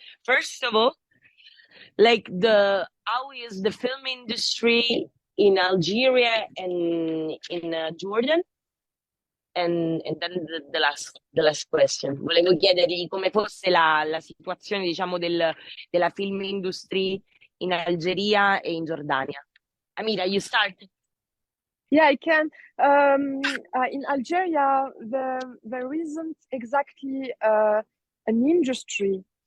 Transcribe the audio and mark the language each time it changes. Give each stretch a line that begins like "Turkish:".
English: First of all, like how is the film industry in Algeria and in Jordan? And then the last question.
Italian: Volevo chiedergli come fosse la situazione, diciamo, della film industry in Algeria e in Giordania.
English: Amira, you start. Yeah, I can. In Algeria, there isn't exactly an industry.